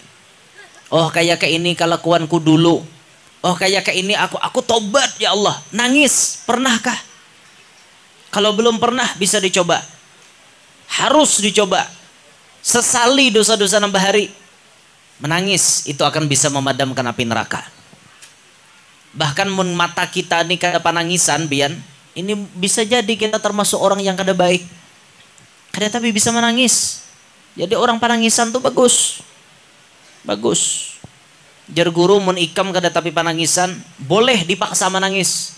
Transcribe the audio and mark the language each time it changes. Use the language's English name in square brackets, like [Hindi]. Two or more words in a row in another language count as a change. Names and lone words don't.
[Indonesian] Oh kayak ini kelakuanku dulu. Oh kayak ini aku tobat ya Allah. Nangis, pernahkah? Kalau belum pernah bisa dicoba. Harus dicoba. Sesali dosa-dosa nambah hari. Menangis itu akan bisa memadamkan api neraka. [Banjar] Bahkan mun mata kita nih kada panangisan bian, ini bisa jadi kita termasuk orang yang kada baik. Kada tapi bisa menangis. Jadi orang panangisan tuh bagus. [Indonesian] Bagus. [Banjar] Jar guru mun ikam kada tapi panangisan, boleh dipaksa menangis.